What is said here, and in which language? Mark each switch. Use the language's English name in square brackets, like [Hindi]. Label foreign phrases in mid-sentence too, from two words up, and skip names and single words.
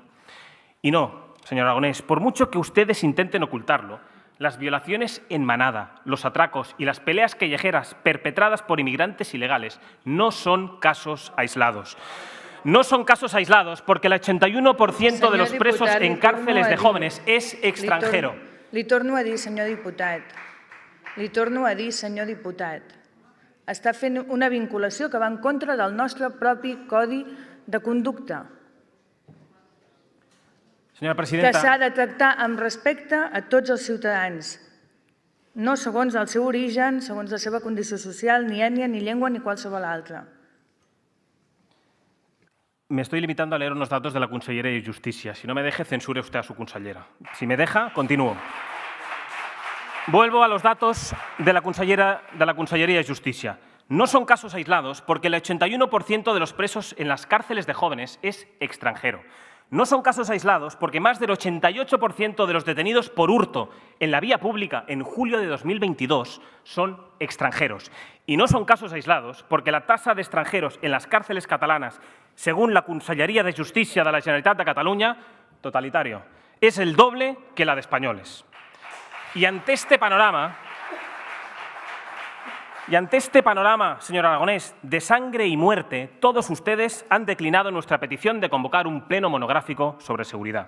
[Spanish] Y no, señor Aragonés, por mucho que ustedes intenten ocultarlo, las violaciones en manada, los atracos y las peleas callejeras perpetradas por inmigrantes ilegales no son casos aislados. No son casos aislados porque el 81% de los presos en cárceles de jóvenes es extranjero. [Catalan] Li torno a dir, senyor diputat, està fent una vinculació que va en contra del nostre propi Codi de Conducta, [Spanish] Señora que presidenta, [Catalan] s'ha de tractar amb respecte a tots els ciutadans, no segons el seu origen, segons la seva condició social, ni ètnia, ni llengua, ni qualsevol altra. [Spanish] me estoy limitando a leer unos datos de la Consellería de Justicia. Si no me deje, censure usted a su consellera. Si me deja, continúo. Vuelvo a los datos de la Consellería de Justicia. No son casos aislados porque el 81% de los presos en las cárceles de jóvenes es extranjero. No son casos aislados porque más del 88% de los detenidos por hurto en la vía pública en julio de 2022 son extranjeros. Y no son casos aislados porque la tasa de extranjeros en las cárceles catalanas, según la Conselleria de Justícia de la Generalitat de Catalunya, totalitario, es el doble que la de españoles. Y ante este panorama, señor Aragonés, de sangre y muerte, todos ustedes han declinado nuestra petición de convocar un pleno monográfico sobre seguridad.